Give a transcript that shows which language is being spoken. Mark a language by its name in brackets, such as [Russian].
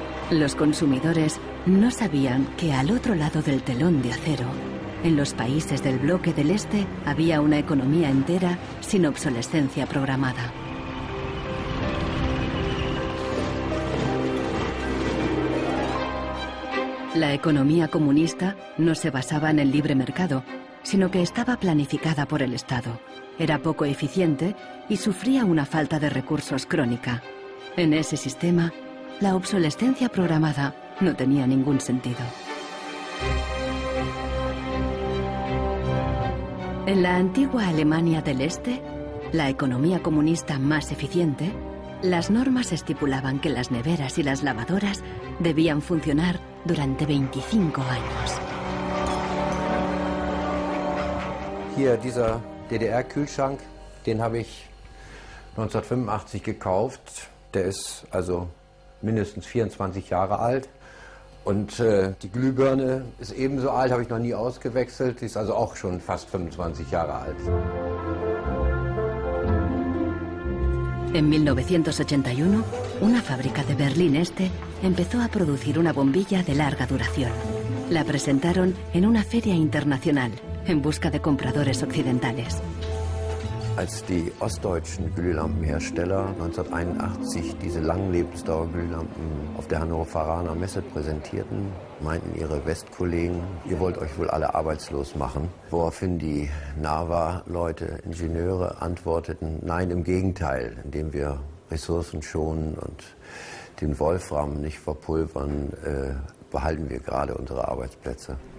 [Spanish] Los consumidores no sabían que al otro lado del telón de acero, en los países del bloque del Este, había una economía entera sin obsolescencia programada. La economía comunista no se basaba en el libre mercado, sino que estaba planificada por el Estado. Era poco eficiente y sufría una falta de recursos crónica. En ese sistema, la obsolescencia programada no tenía ningún sentido. En la antigua Alemania del Este, la economía comunista más eficiente, las normas estipulaban que las neveras y las lavadoras debían funcionar durante 25 años. [German] Hier, dieser DDR-Kühlschrank, den habe ich 1985 gekauft. Der ist also mindestens 24 Jahre alt. Und die Glühbirne ist ebenso alt, habe ich noch nie ausgewechselt. Die ist also auch schon fast 25 Jahre alt. [Spanish] En 1981, una fábrica de Berlín Este empezó a producir una bombilla de larga duración. La presentaron en una feria internacional en busca de compradores occidentales. [German] Als die ostdeutschen Glühlampenhersteller 1981 diese Langlebensdauerglühlampen auf der Hannoveraner Messe präsentierten, meinten ihre Westkollegen, ihr wollt euch wohl alle arbeitslos machen. Woraufhin die NAVA-Leute, Ingenieure, antworteten, nein, im Gegenteil, indem wir Ressourcen schonen und den Wolfram nicht verpulvern, behalten wir gerade unsere Arbeitsplätze.